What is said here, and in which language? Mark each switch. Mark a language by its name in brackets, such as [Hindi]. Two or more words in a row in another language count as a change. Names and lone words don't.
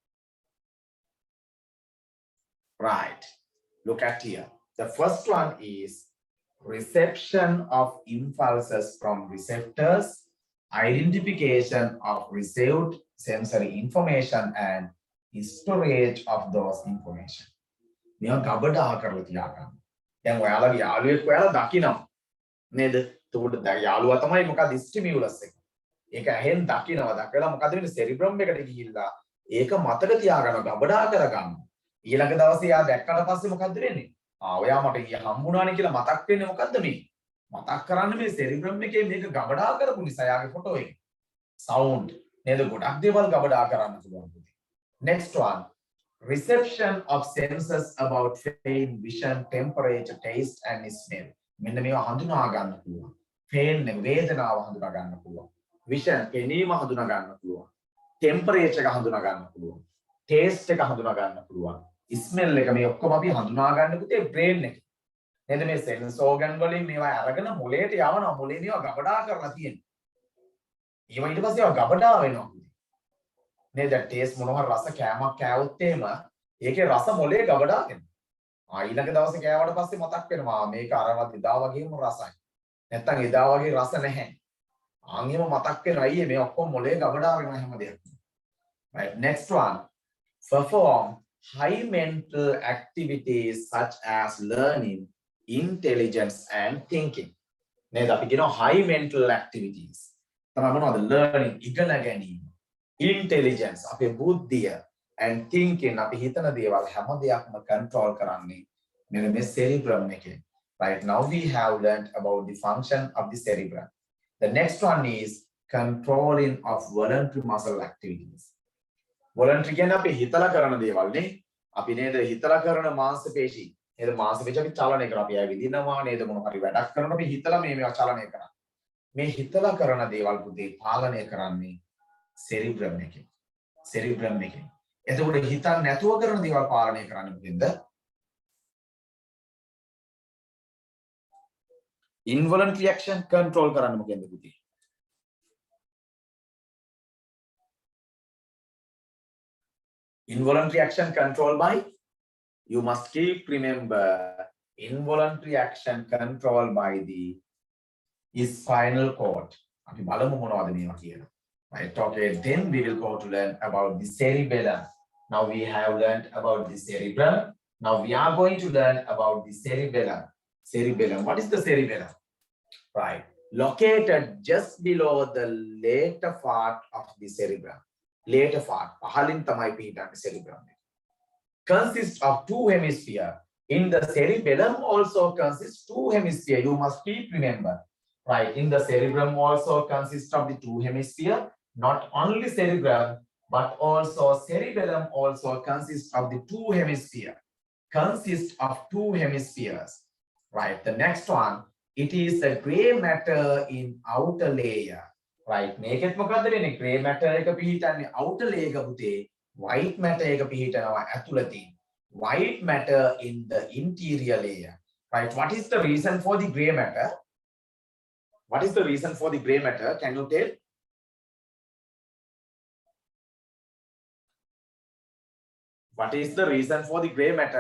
[English] Right, look at here. The first one is reception of impulses from receptors, identification of received sensory information and storage of those information. [Sinhala] මේවා ගබඩා කරලා තියාගන්න. දැන් ඔයාලගේ යාළුවෙක් ඔයාලා දකිනවා නේද? එතකොට යාළුවා තමයි මොකද ස්ටිමියුලස් එක. ඒක ඇහෙන් දකිනවා. දකලා මොකද වෙන්නේ? සෙරිබ්‍රම් එකට ගිහිල්ලා ඒක මතක තියාගන්න ගබඩා කරගන්න. ඊළඟ දවසේ යා දැක්කට පස්සේ මොකද්ද වෙන්නේ? ඔයා මට ඊය හම්බුණානේ කියලා මතක් වෙන්නේ මොකද්ද මේ? මතක් කරන්නේ මේ සෙරිබ්‍රම් එකේ මේක ගබඩා කරපු නිසා යාගේ ෆොටෝ එක. සවුන්ඩ් නේද? ගොඩක් දේවල් ගබඩා කරන්න පුළුවන්. [English] Next one, reception of senses about pain, vision, temperature, taste and smell. [Sinhala] මෙන්න මේවා හඳුනා ගන්න පුළුවන්. pain වේදනාව හඳුනා ගන්න පුළුවන්. vision පෙනීම හඳුනා ගන්න පුළුවන්. temperature එක හඳුනා ගන්න පුළුවන්. taste එක හඳුනා ගන්න පුළුවන්. smell එක මේ ඔක්කොම අපි හඳුනා ගන්න පුතේ brain එකේ. නේද මේ [English] sense organ [Sinhala] වලින් මේවා අරගෙන මොළයට යවනවා. මොළේ මේවා ගබඩා කරලා තියෙනවා. ඒවා ඊට පස්සේ ඒවා ගබඩා වෙනවා. නේද? ටේස්ට් මොනවා රස කෑමක් කෑවොත් එහෙම ඒකේ රස මොලේ ගබඩා වෙනවා. ඊළඟ දවසේ කෑවට පස්සේ මතක් වෙනවා මේක අරවත් එදා වගේම රසයි. නැත්තම් එදා වගේ රස නැහැ. ආන්ගෙම මතක් වෙනවා අයියේ මේ ඔක්කොම මොලේ ගබඩා වෙනවා හැම දෙයක්ම. [English] Right, next one, perform high mental activities such as learning, intelligence and thinking. [Sinhala] නේද? අපි කියනවා [English] high mental activities. [Sinhala] තමයි මොනවද? learning ඉගෙන ගැනීම. Intelligence අපේ බුද්ධිය [English] and thinking [Sinhala] අපි හිතන දේවල් හැම දෙයක්ම control කරන්නේ මෙන්න මේ cerebrum එකේ. [English] Right, now we have learned about the function of the cerebrum. The next one is controlling of voluntary muscle activities. [Sinhala] Voluntary කියන්නේ අපි හිතලා කරන දේවල් නේ. අපි නේද හිතලා කරන මාංශ පේශි. නේද මාංශ පේශි අපි චලනය කරනවා. අපි ඇවිදිනවා නේද මොන හරි වැඩක් කරනකොට අපි හිතලා මේවා චලනය කරනවා. මේ හිතලා කරන දේවල් පුතේ පාලනය කරන්නේ cerebrum එකේ. cerebrum එකේ. එතකොට හිතන්න නැතුව කරන දේවල් පාලනය කරන්න මොකෙන්ද? [English] involuntary action control [Sinhala] කරන්න මොකෙන්ද පුතේ? [English] Involuntary action control by, you must keep remember, involuntary action control by the spinal cord. [Sinhala] අපි බලමු මොනවද මේවා කියලා. [English] Right, okay, then we will go to learn about the cerebellum. Now we have learned about the cerebrum. Now we are going to learn about the cerebellum. Cerebellum. What is the cerebellum? Right, located just below the later part of the cerebrum. Later part, [Sinhala] පහලින් තමයි පිහිටන්නේ cerebrum. [English] Consists of two hemispheres. In the cerebellum also consists two hemispheres. You must keep remember. Right, in the cerebrum also consists of the two hemispheres. Not only cerebrum, but also cerebellum also consists of the two hemispheres. Consists of two hemispheres. Right, the next one, it is the gray matter in outer layer. Right, [Sinhala] මේකෙත් මොකද්ද වෙන්නේ? [English] gray matter [Sinhala] එක පිහිටන්නේ [English] outer layer [Sinhala] එක පුතේ. [English] white matter [Sinhala] එක පිහිටනවා ඇතුළතින්. [English] white matter in the interior layer. Right, what is the reason for the gray matter? What is the reason for the gray matter? Can you tell? What is the reason for the gray matter?